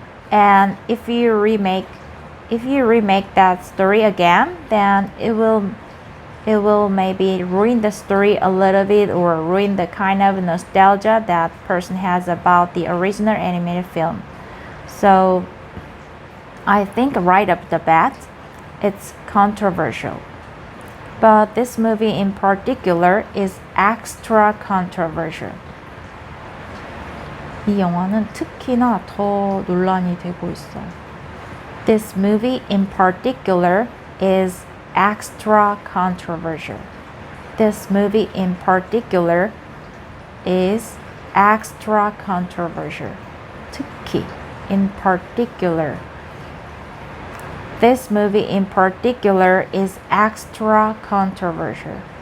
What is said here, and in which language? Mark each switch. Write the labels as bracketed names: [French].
[English] And if you remake that story again, then it will maybe ruin the story a little bit, or ruin the kind of nostalgia that person has about the original animated film. So I think right off the bat, it's controversial. But this movie in particular is extra controversial. [Korean] 이 영화는 특히나 더 논란이 되고 있어. [English] This movie in particular is extra controversial. This movie in particular is extra controversial. [Korean] 특히, [English] in particular. This movie in particular is extra controversial.